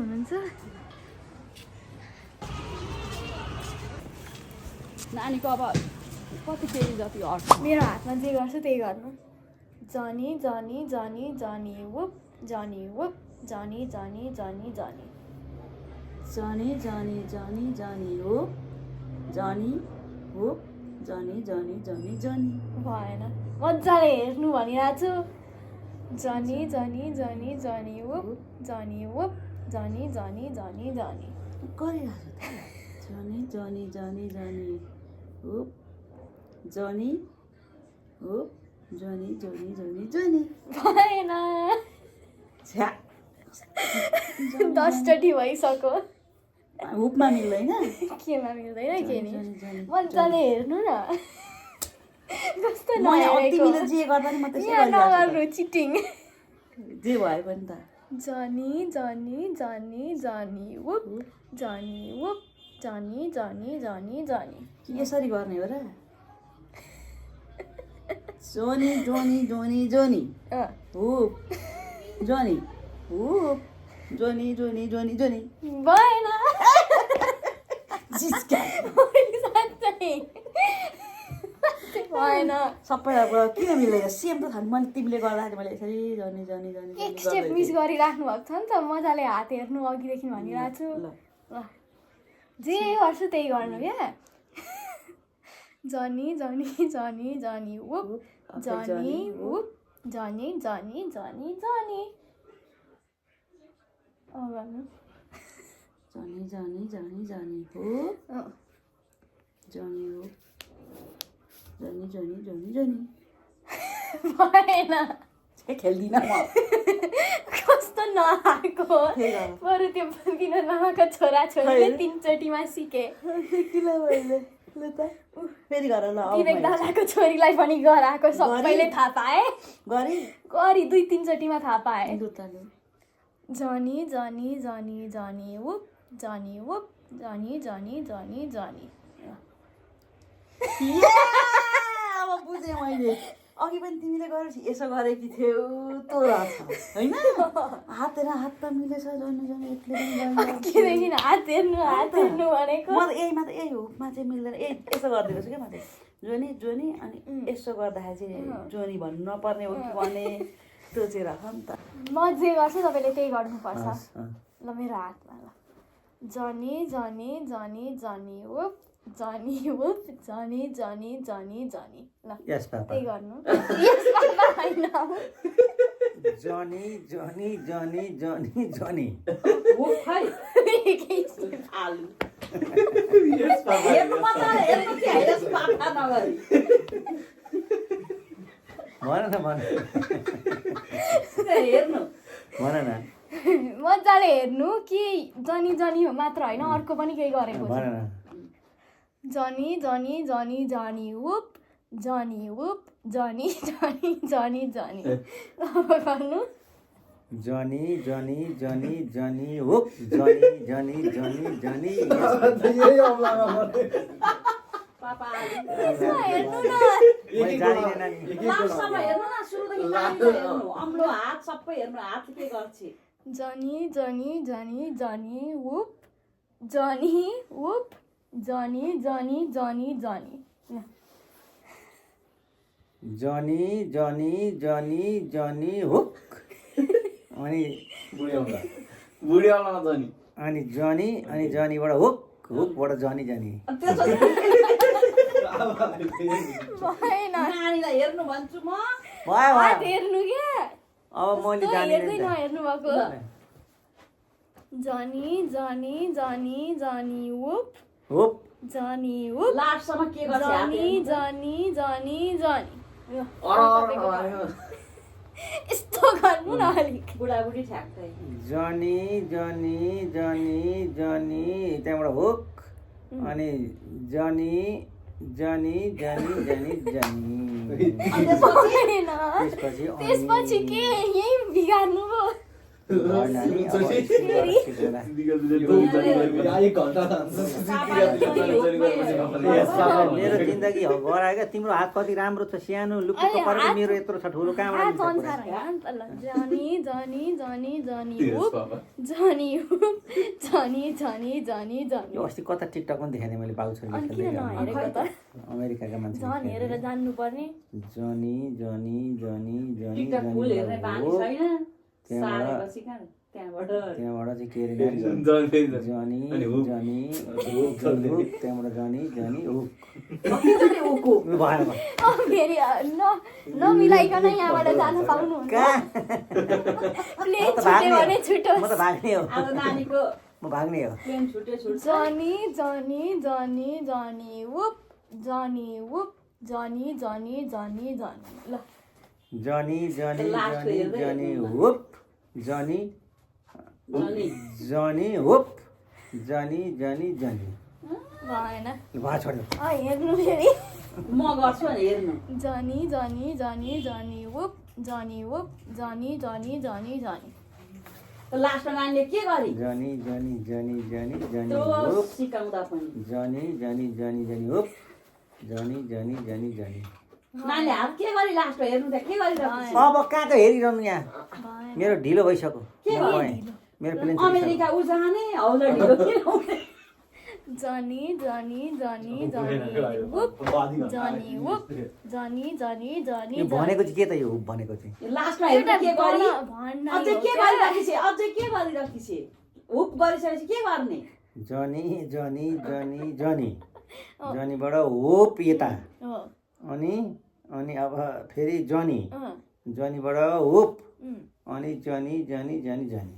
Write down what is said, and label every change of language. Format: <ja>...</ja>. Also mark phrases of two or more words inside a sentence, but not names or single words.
<ne>छु नानीको अब कति केजी जति हट्छ मेरो हातमा जे गर्छु त्यही गर्नु जनी जनी जनी जनी वुप जनी वुप जनी जनी जनी जनी जनी जनी जनी जनी हो जनी हो जनी जनी जनी जनी भएन मजाले हेर्नु भनिरहेको छु जनी जनी जनी जनी वुप जनी वुप जनी जनी जनी जनी गरिरहेको छु जनी जनी जनी जनी हो जनी हो जनी जनी जनी जनी भएन छ्या 10 चोटि भइसक्यो हुपमा मिल्दैन केमा मिल्दैन के नि जनी, जनी, मजाले हेर्नु न कस्तो म यहाँ नहेरेको तिमीले जे गर्दा नि म त्यसै यहाँ गरिरहेको नगर्नु चिटिङ छु। जे भयो पनि त जनी जनी जनी जनी वुप जनी वुप जनी जनी जनी जनी यसरी गर्ने हो र जोनी जोनी जोनी जोनी हुप जोनी हुप जोनी जोनी जोनी जोनी भएन जिस्का साँच्चै भएन सबैलाई किन मिल्दैन सेम त थाहा मैले तिमीले गर्दाखेरि मैले यसरी जनी जनी जनी एक स्टेप मिस गरिराख्नु भएको छ नि त मजाले हात हेर्नु अघिदेखि भनिरहेको छु ल ल जे गर्छु त्यही गर्नु क्या जनी जनी जनी जनी वुप जनी वुप जनी जनी जनी जनी गर्नु जनी जनी जनी जनी हो जनी हो जनी जनी जनी जनी भएन खेल्दिनँ म कस्तो नआएको त्यही भएर। बरु त्यो विनोद मामाको छोरा छोरीले 3 चोटिमा सिके किन मैले ल त फेरि गर ल विवेक दादाको छोरीलाई पनि गराएको सबैले थाहा पाए गरी गरी 2-3 चोटिमा थाहा पाए लुताले जनी जनी जनी जनी वुप जनी वुप जनी जनी जनी जनी अब बुझेँ मैले अघि पनि तिमीले गरेपछि यसो गरेकी थियौ तँ रहेछ होइन हात हेर हात त मिलेछ जनी जनी एकले पनि गर्ने। केदेखि हात हेर्नु भनेको म त यहीमा त यही हुपमा चाहिँ मिल्दैन यसो गरिदिएको छु क्या म चाहिँ जोनी जोनी अनि यसो गर्दाखेरि चाहिँ जोनी भन्नु नपर्ने हो कि भने त्यो चाहिँ राख नि त म जे गर्छु तपाईँले त्यही गर्नुपर्छ हस्, ल मेरो हातमा ल जनी जनी जनी जनी वुप जनी वुप जनी जनी जनी जनी ल</ne> <en>yes papa</en> <ne>त्यही गर्नु</ne> <en>yes papa</en> <ne>होइन जनी जनी जनी जनी जनी हुप खै एकैछिन। आलु हेर्नु मजाले हेर्नु कि होइन पापा नगरी भन न भन हेर्नु भन न मजाले हेर्नु कि जनी जनी हो मात्र होइन अर्को पनि केही गरेको भन छ न जनी जनी जनी जनी वुप जनी वुप जनी जनी जनी जनी अब गर्नु जनी जनी जनी जनी हो जनी जनी जनी जनी पापा यसमा हेर्नु न मैले जानिनँ नानी लास्टसम्म हेर्नु न सुरुदेखि नानीको हेर्नु अम्लो हात सबै हेर्नु हात के गर्छ जनी जनी जनी जनी वुप जनी वुप जनी जनी जनी जनी जनी जनी जनी जनी हो अनि अनि जनी अनि जनीबाट हुक हुकबाट जनी जनी भएन नानीलाई हेर्नु भन्छु म भयो हात भयो हेर्नु क्या अब मैले कस्तो हेर्दै जानिनँ नहेर्नु भएको जनी जनी जनी जनी वुप हुप जनी वुप लास्टसम्म के गर्छ हात जनी हेर्नु। जनी जनी जनी यस्तो गर्नु न अलिक बुढाबुढी ठ्याक्कै जनी जनी जनी जनी त्यहाँबाट हुक अनि जनी जनी जनी जनी जनी भएन त्यसपछि त्यसपछि के यही बिगार्नु पो नानी अब एक घन्टा मेरो जिन्दगी गरायो क्या तिम्रो हात कति राम्रो छ सानो लुक्क परेको मेरो यत्रो छ ठुलो कहाँबाट जनी जनी जनी जनी हुप जनी हुप जनी जनी जनी जनी यो अस्ति कता टिकटकमा देखेँ नि मैले बाउ छोरीले खेल्दै अमेरिकाका मान्छे जनी हेरेर जान्नु पर्ने जनी जनी जनी जनी त्यहाँबाट चाहिँ के अरे जनी जनी त्यहाँबाट जनी जनी भएन फेरि नमिलाइकन यहाँबाट जान पाउनुहुन्छ प्लेन छुट्यो भने छुट्यो म त भाग्ने हो अब नानीको म भाग्ने हो प्लेन छुट्यो जनी जनी जनी जनी वुप जनी वुप जनी जनी जनी जनी ल जनी जनी जनी जनी हुप जनी जनी हुप जनी जनी जनी भएन भा छोड्नु हेर्नु फेरि म गर्छु नि हेर्नु जनी जनी जनी जनी वुप जनी वुप जनी जनी जनी जनी लास्टमा नानीले के गरे जनी जनी जनी जनी जनी त्यो हुप सिकाउँदा पनि जनी जनी जनी जनी हुप जनी जनी जनी जनी नानीले हात के गरे लास्टमा हेर्नु त के गरिरहेको अब कहाँको हेरिरहनु यहाँ मेरो ढिलो भइसक्यो के गएँ। मेरो प्लेन अमेरिका उ जाने हौला ढिलो के लाउने जनी जनी जनी जनी वुप जनी वुप जनी जनी जनी यो भनेको चाहिँ के त यो हुप भनेको चाहिँ लास्टमा हेर्नु के गरी भन्न अझै के गरिरहेको छ अझै के गरिरहेको छ हुप गरिसकेपछि के गर्ने जनी जनी जनी जनी जनीबाट होप यता अनि अनि अब फेरि जनी जनीबाट होप अनि जनी जनी जनी जनी</ne>